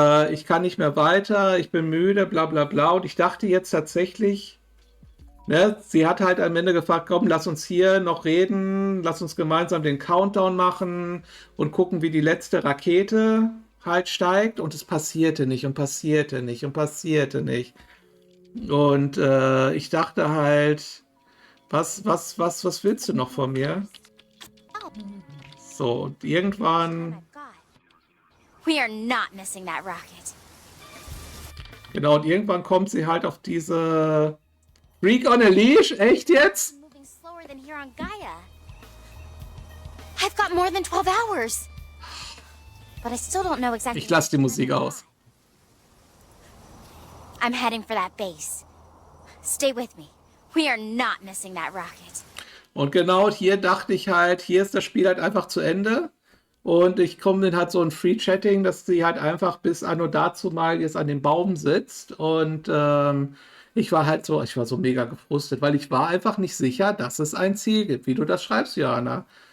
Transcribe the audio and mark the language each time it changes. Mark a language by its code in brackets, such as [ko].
[de] Ich kann nicht mehr weiter, ich bin müde, bla bla bla. Und ich dachte jetzt tatsächlich, ne, sie hat halt am Ende gefragt, komm, lass uns hier noch reden, lass uns gemeinsam den Countdown machen und gucken, wie die letzte Rakete halt steigt. Und es passierte nicht und passierte nicht und passierte nicht. Und ich dachte halt, was willst du noch von mir? So, und irgendwann, [en] We are not missing that rocket. [de] genau, und irgendwann kommt sie halt auf diese Freak on a Leash, echt jetzt? [en] Moving slower than here on Gaia. I've got more than 12 hours. But I still don't know exactly. [de] Ich lasse die Musik aus. [en] I'm heading for that base. Stay with me. We are not missing that rocket. [de] Und genau hier dachte ich halt, hier ist das Spiel halt einfach zu Ende. Und ich komme dann halt so ein Free-Chatting, dass sie halt einfach bis anno dazu mal jetzt an dem Baum sitzt. Und ich war so mega gefrustet, weil ich war einfach nicht sicher, dass es ein Ziel gibt, wie du das schreibst, Johanna.